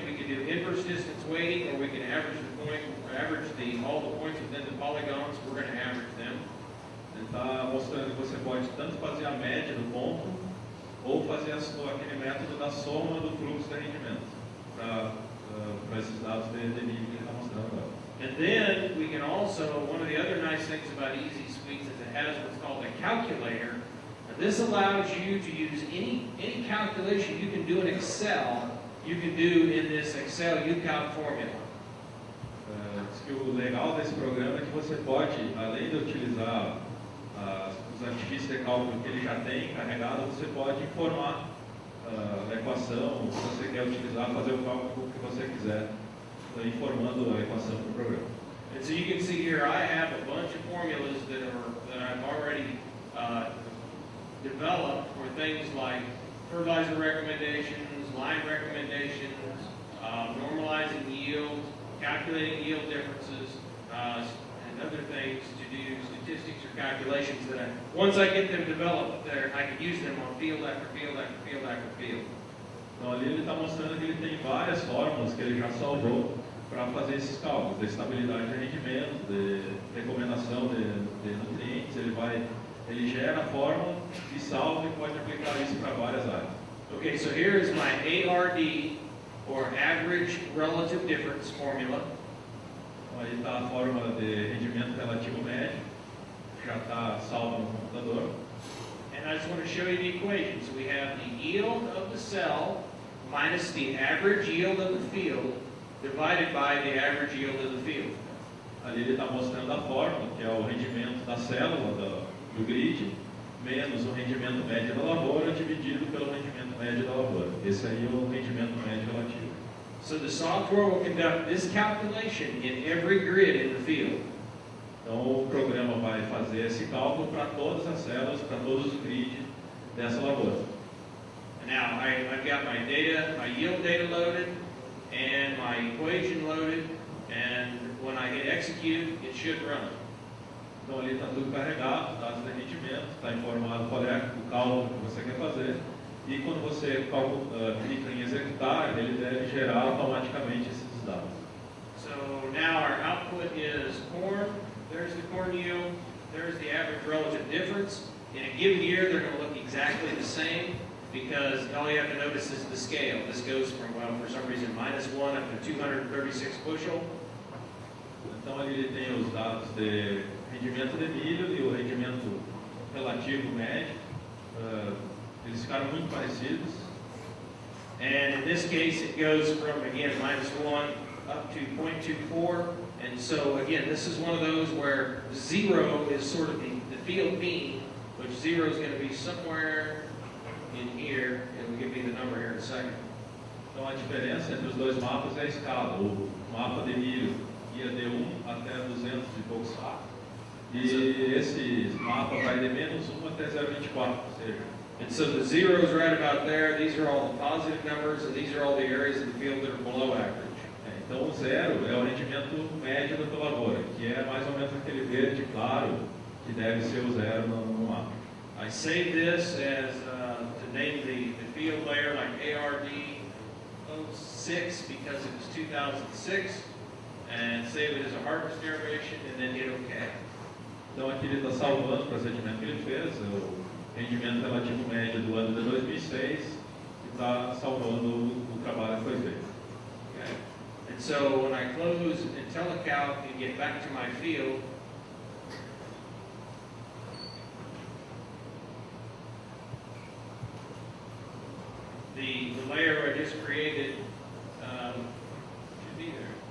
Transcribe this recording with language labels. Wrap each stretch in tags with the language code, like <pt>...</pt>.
<en>We can do inverse distance weighting, or we can average the point, all the points within the polygons. We're going to average them.</en> <pt>Ele está mostrando que você pode tanto fazer a média do ponto, ou fazer aquele método da soma do fluxo de rendimento, para esses dados de nível que ele está mostrando agora.</pt> <en>And then we can also, one of the other nice things about Easy Suites is it has what's called a calculator. And this allows you to use any calculation you can do in Excel, you can do in this Excel UCalc formula.</en> <pt>Diz que o legal desse programa é que você pode, além de utilizar os artifícios de cálculo que ele já tem carregado, você pode informar a equação que você quer utilizar, fazer o cálculo que você quiser, informando a equação do programa.</pt> <en>And so you can see here I have a bunch of formulas that I've already developed for things like fertilizer recommendations, line recommendations, normalizing yield, calculating yield differences, and other things to do statistics or calculations that once I get them developed, I can use them on field after field after field after field.</en> <pt>Então ali ele está mostrando que ele tem várias fórmulas que ele já salvou para fazer esses cálculos, de estabilidade de rendimento, de recomendação de nutrientes. Ele gera a fórmula e salva e pode aplicar isso para várias áreas.</pt> <en>Okay, so here is my ARD, or Average Relative Difference formula.</en> <pt>Então aí está a fórmula de rendimento relativo médio, já está salva no computador.</pt> <en>And I just want to show you the equation. So we have the yield of the cell minus the average yield of the field divided by the average yield of the field.</en> <pt>Ali ele está mostrando a fórmula, que é o rendimento da célula do grid, menos o rendimento médio da lavoura, dividido pelo rendimento médio da lavoura. Esse aí é o rendimento médio relativo.</pt> <en>So the software will conduct this calculation in every grid in the field.</en> <pt>Então o programa vai fazer esse cálculo para todas as células, para todos os grids dessa lavoura.</pt> <en>Now I've got my data, my yield data loaded, and my equation loaded, and when I hit execute, it should run.</en> <pt>Então ali está tudo carregado, dados de rendimento, está informado qual é o cálculo que você quer fazer, e quando você clica em executar, ele deve gerar automaticamente esses dados.</pt> <en>So now our output is corn. There's the corn yield. There's the average relative difference. In a given year, they're going to look exactly the same because all you have to notice is the scale. This goes from, well, for some reason, -1 up to 236 bushel.</en> <pt>Então ali ele tem os dados de rendimento de milho e o rendimento relativo médio. Eles ficaram muito parecidos.</pt> <en>And in this case, it goes from, again, -1 up to 0.24. And so, again, this is one of those where 0 is sort of the field mean, which 0 is going to be somewhere in here, and we'll give you the number here in a second.</en> <pt>Então a diferença entre os dois mapas é a escala. O mapa de milho ia de 1 até 200 e poucos sacos. E esse mapa vai de -1 até 0,24, ou seja.</pt> <en>And so the 0 is right about there. These are all the positive numbers, and these are all the areas of the field that are below average.</en> <pt>Então o 0 é o rendimento médio da tua lavoura, que é mais ou menos aquele verde claro, que deve ser o 0 no mapa.</pt> <en>I saved this as to name the field layer like ARD 06 because it was 2006, and save it as a harvest derivation, and then hit OK.</en> <pt>Então aqui ele está salvando o procedimento que ele fez, o rendimento relativo médio do ano de 2006, e está salvando o trabalho que foi feito.</pt> <en>Okay. And so when I close IntelliCalc and get back to my field, the layer I just created should be there.</en>